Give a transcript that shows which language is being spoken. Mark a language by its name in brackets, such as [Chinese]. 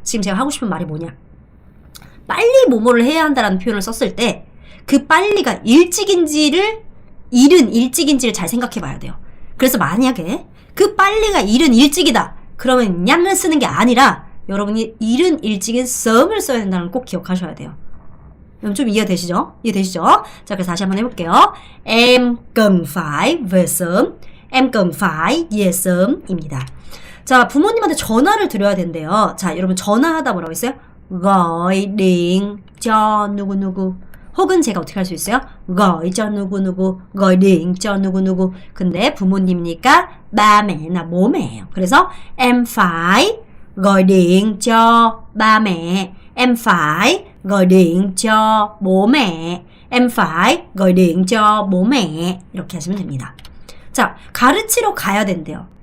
[Korean] 지금 제가 하고 싶은 말이 뭐냐? 빨리 뭐뭐를 해야 한다라는 표현을 썼을 때 그 빨리가 일찍인지를 이른 일찍인지를 잘 생각해 봐야 돼요. 그래서 만약에 그 빨리가 이른 일찍이다. 그러면 냔을 쓰는 게 아니라 여러분이 이른 일찍인 sớm을 써야 된다는 걸 꼭 기억하셔야 돼요. 여러분 좀 이해되시죠? 자, 그래서 다시 한번 해볼게요. [Vietnamese] Em cần phải về sớm. Em cần phải về sớm입니다. [Korean] 자, 부모님한테 전화를 드려야 된대요. 자, 여러분 전화하다 뭐라고 했어요? [Vietnamese] gọi điện cho 누구누구. [Korean] 혹은 제가 어떻게 할 수 있어요? [Vietnamese] gọi cho 누구누구, gọi điện cho 누구누구. [Korean] 근데 부모님이니까 [Vietnamese] ba mẹ나 bố mẹ. 그래서 em phải gọi điện cho ba mẹ, em phải gọi điện cho bố mẹ, em phải gọi điện cho bố mẹ. [Korean] 이렇게 하시면 됩니다. 자, 가르치러 가야 된대요.